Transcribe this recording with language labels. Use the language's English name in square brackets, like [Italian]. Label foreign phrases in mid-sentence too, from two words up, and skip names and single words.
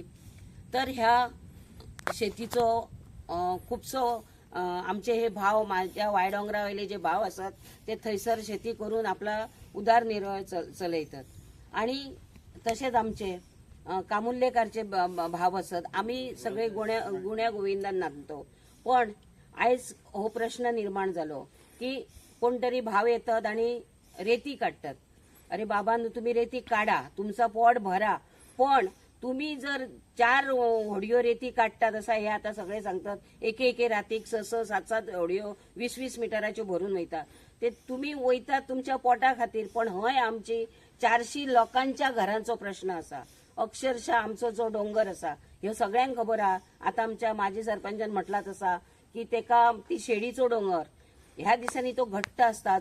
[Konkani] तर ह्या शेतीचो खुबसो आमचे हे भाव माझ्या वायडोंगरा वयले जे भाव असतात ते थंयसर शेती करून आपला उदारनिर्वाह चलयतात. [Marathi] आणि तसेच आमचे कामुल्लेकारचे भाव असत. आम्ही सगळे गुण्या गोविंदान नाचतो. [Konkani] पण आयज हो प्रश्न निर्माण जालो की कोण तरी भाव येतात आणि रेती काढतात. [Marathi] अरे बाबा तुम्ही रेती काढा, तुमचा पोट भरा, पण तुम्ही जर 4 होडयो रेती काढतात असं हे आता सगळे सांगतात. [Konkani] एके रातीक 6-7 होडयो 20-20 मिटराच्यो भरून वयता. ते तुम्ही वयतात तुमच्या पोटा खातीर, पण हय आमची 400 लोकांच्या घरांचो प्रश्न असा. अक्षरशः आमचो जो डोंगर असा ह्यो सगळ्यांक खबर आहा. आता आमच्या माजी सरपंचान म्हटला तसा की तेका ती शेडीचो डोंगर ह्या दिसांनी तो घट्ट असता.